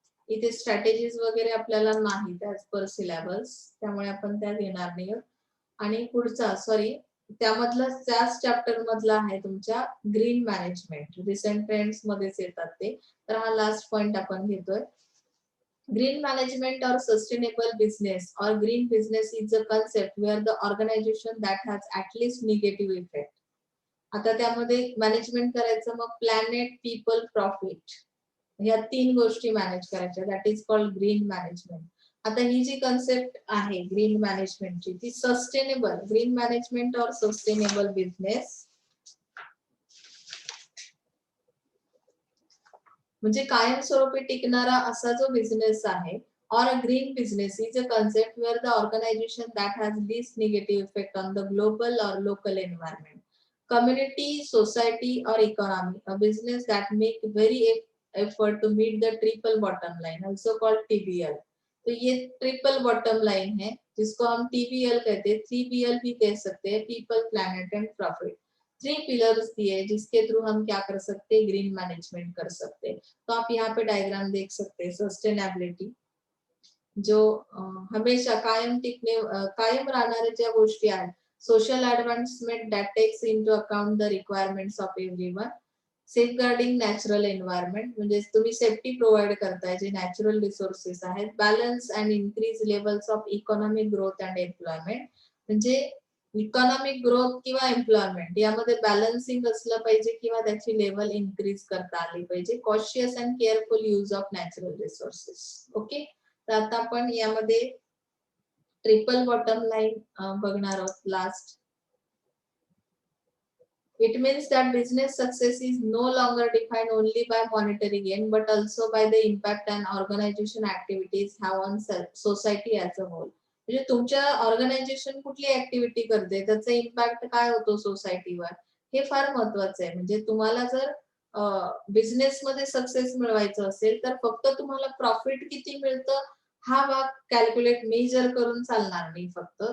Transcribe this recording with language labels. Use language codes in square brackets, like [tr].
[mr] इथे स्ट्रॅटेजीज वगैरे आपल्याला नाहीत ऍज पर सिलेबस, त्यामुळे आपण त्या घेणार नाही. आणि पुढचा सॉरी त्यामधला त्याच चॅप्टर मधला आहे तुमच्या ग्रीन मॅनेजमेंट, रिसेंट ट्रेंड्स मध्येच येतात ते. तर हा लास्ट पॉइंट आपण घेतोय. [en] Green management or sustainable business or green business is a concept where the organization that has at least negative effect. [mr] आता त्यामध्ये मॅनेजमेंट करायचं, मग प्लॅनेट, पीपल, प्रॉफिट, या तीन गोष्टी मॅनेज करायच्या. [en] That is called green management. [mr] आता ही जी कन्सेप्ट आहे ग्रीन मॅनेजमेंटची, ती सस्टेनेबल ग्रीन मॅनेजमेंट और सस्टेनेबल बिझनेस म्हणजे कायमस्वरूपी टिकणारा असा जो बिझनेस आहे, [en] or a green business is a concept where the organization that has least negative effect on the global or local environment, community, society or economy. A business that make very effort to meet the triple bottom line, also called TBL. [hi] तो ये triple bottom line है जिसको हम TBL कहते हैं. 3BL भी कह सकते हैं, people, planet and profit. 3 pillars दिए जिसके थ्रू हम क्या कर सकते हैं, ग्रीन मैनेजमेंट कर सकते हैं. तो आप यहाँ पे डायग्राम देख सकते हैं. सस्टेनेबिलिटी, [mr] जो हमेशा कायम राहणाऱ्या ज्या गोष्टी आहेत. [en] Social advancement that takes into account the requirements of everyone. Safeguarding natural environment [mr] म्हणजे तुम्ही सेफ्टी प्रोव्हाईड करताय जे नॅचरल रिसोर्सेस आहेत. [en] balance and increase levels of economic growth and employment [mr] म्हणजे इकॉनॉमिक ग्रोथ किंवा एम्प्लॉयमेंट यामध्ये बॅलन्सिंग असलं पाहिजे किंवा त्याची लेवल इन्क्रीज करता आली पाहिजे. [en] Cautious and careful use of natural resources. [mr] Okay, तर आता आपण यामध्ये ट्रिपल बॉटम लाईन बघणार आहोत last. [en] It means that business success is no longer defined only by monetary gain, but also by the impact and organization activities have on society as a whole. [mr] म्हणजे तुमच्या organisation कुठली activity करते त्याचा impact काय होतो सोसायटीवर हे फार महत्वाचं आहे. म्हणजे तुम्हाला जर बिझनेस मध्ये सक्सेस मिळवायचं असेल तर फक्त तुम्हाला प्रॉफिट किती मिळतं हा भाग कॅल्क्युलेट मेजर करून चालणार नाही फक्त.